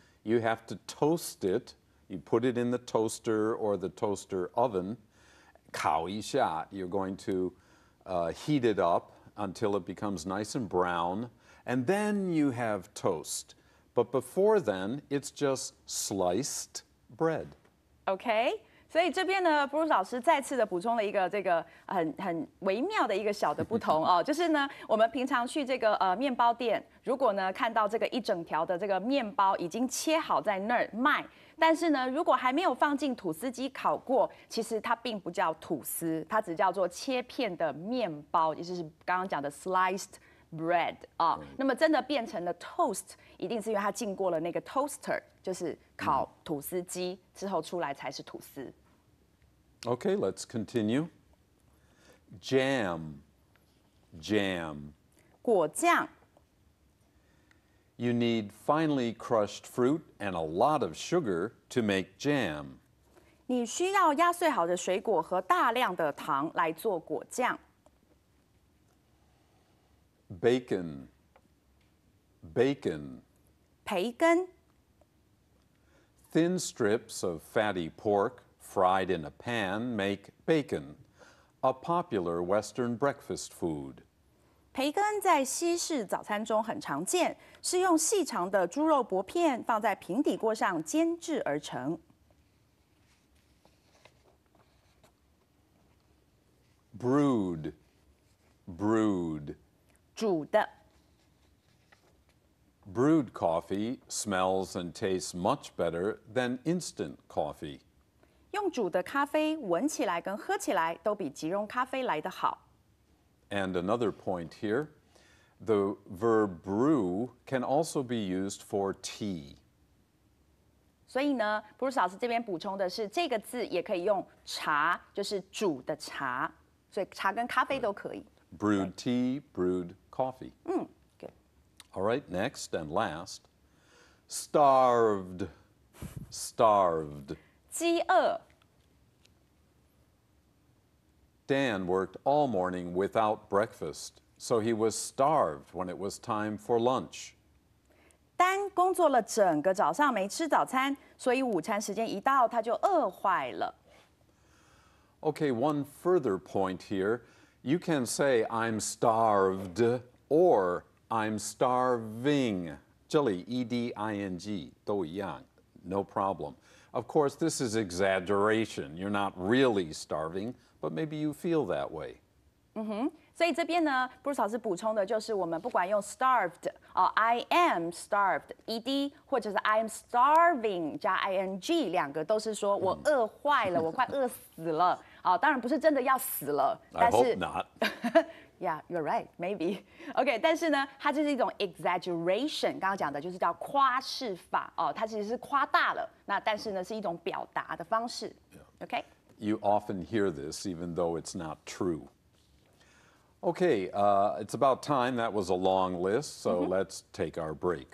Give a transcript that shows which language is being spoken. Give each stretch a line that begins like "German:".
English: You have to toast it. You put it in the toaster or the toaster oven.
Chinese: 烤一下,
English: you're going to heat it up until it becomes nice and brown. And then you have toast. But before then, it's just sliced bread.
Chinese: OK， 所以这边呢 ，Bruce 老师再次的补充了一个这个很微妙的一个小的不同哦，就是呢，我们平常去这个面包店，如果呢看到这个一整条的这个面包已经切好在那儿卖，但是呢，如果还没有放进吐司机烤过，其实它并不叫吐司，它只叫做切片的面包，也就是刚刚讲的 sliced bread 啊。那么真的变成了 toast， 一定是因为它经过了那个 toaster， 就是烤吐司机之后出来才是吐司。
English: Okay, let's continue. Jam, jam.
Chinese: 果酱。
English: You need finely crushed fruit and a lot of sugar to make jam.
Chinese: 你需要压碎好的水果和大量的糖来做果酱。
English: Bacon, bacon.
Chinese: 培根。
English: Thin strips of fatty pork fried in a pan make bacon, a popular Western breakfast food.
Chinese: 培根在西式早餐中很常见，是用细长的猪肉薄片放在平底锅上煎制而成。
English: Brewed, brewed.
Chinese: 煮的。
English: Brewed coffee smells and tastes much better than instant coffee.
Chinese: 用煮的咖啡闻起来跟喝起来都比即溶咖啡来得好。
English: And another point here, the verb brew can also be used for tea.
Chinese: 所以呢，Bruce 老师这边补充的是，这个字也可以用茶，就是煮的茶，所以茶跟咖啡都可以。
English: Brewed tea, brewed coffee. Good. All right, next and last, starved, starved.
Chinese: 饥饿。
English: Dan worked all morning without breakfast, so he was starved when it was time for lunch.
Chinese: 丹工作了整个早上没吃早餐，所以午餐时间一到，他就饿坏了。
English: Okay, one further point here. You can say I'm starved or I'm starving.
Chinese: 这里 eding 都一样,
English: no problem. Of course, this is exaggeration. You're not really starving, but maybe you feel that way.
Chinese: 所以这边呢，Bruce 老师补充的就是我们不管用
English: starved I am starved ed，
Chinese: 或者是
English: I am starving
Chinese: 加 ing， 两个都是说我饿坏了，我快饿死了。当然不是真的要死了，
English: I
Chinese: 但是
English: hope not. Yeah, you're right, maybe.
Chinese: OK， 但是呢，它就是一种 exaggeration， 刚刚讲的就是叫夸饰法它其实是夸大了，那但是呢是一种表达的方式。
English: OK。 You often hear this, even though it's not true. Okay, it's about time. That was a long list, so let's take our break.